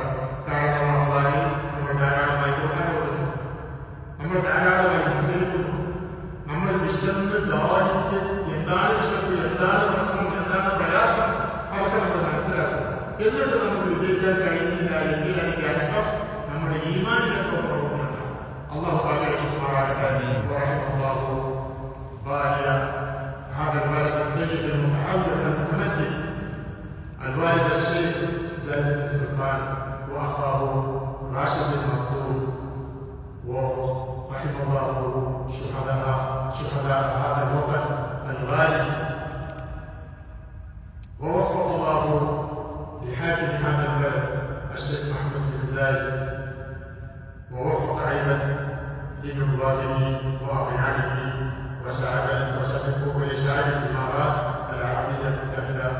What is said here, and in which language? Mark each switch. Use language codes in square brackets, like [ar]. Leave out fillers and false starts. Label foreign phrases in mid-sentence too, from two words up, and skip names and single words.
[ml] കാരണം റമദാനിൽ നമ്മൾ ധാരാളമായി ഖുർആൻ ഓതുന്നു, നമ്മൾ ധാരാളമായി നിസ്കരിക്കുന്നു, നമ്മൾ വിശന്ന് ദാഹിച്ച് എന്താണ് വിശപ്പ്, എന്താണ് പ്രശ്നം, എന്താണ് പ്രയാസം അതൊക്കെ നമ്മൾ മനസ്സിലാക്കുന്നു. എന്നിട്ട് നമുക്ക് വിജയിക്കാൻ കഴിയുന്നില്ല എങ്കിൽ അതിന്റെ അർത്ഥം നമ്മുടെ ഈമാനിലൊക്കെ പ്രവർത്തനം. അള്ളാഹു രക്ഷമാറാകട്ടെ. [ar] هذا البلد الطيب المتحضر المتمدن الوالد الشيخ زايد بن سلطان واخاه راشد المكتوم ورحم الله شهداء هذا الوطن الغالي ووفق الله لحاكم هذا البلد الشيخ محمد بن زايد ووفق ايضا لنوابه وابنائه ولسائر الامارات العربيه المتحده